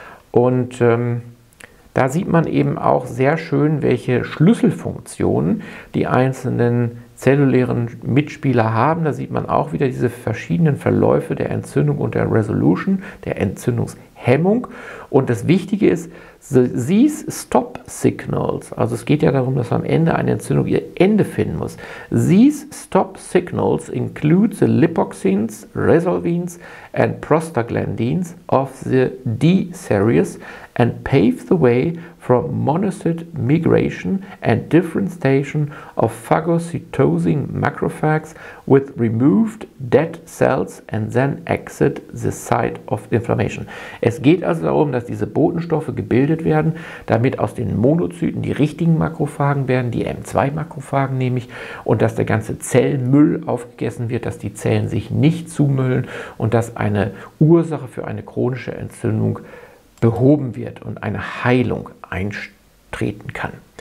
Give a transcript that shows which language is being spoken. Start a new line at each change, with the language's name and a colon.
German: Und da sieht man eben auch sehr schön, welche Schlüsselfunktionen die einzelnen zellulären Mitspieler haben. Da sieht man auch wieder diese verschiedenen Verläufe der Entzündung und der Resolution, der Entzündungshemmung. Und das Wichtige ist,
English: these stop signals,
German: also es geht ja darum, dass am Ende eine Entzündung ihr Ende finden muss.
English: These stop signals include the lipoxins, resolvins and prostaglandins of the D series and pave the way from monocyte migration and differentiation of phagocytosing macrophages with removed dead cells and then exit the site of inflammation.
German: Es geht also darum, dass diese Botenstoffe gebildet werden, damit aus den Monozyten die richtigen Makrophagen werden, die M2-Makrophagen nämlich, und dass der ganze Zellmüll aufgegessen wird, dass die Zellen sich nicht zumüllen und dass eine Ursache für eine chronische Entzündung behoben wird und eine Heilung eintreten kann.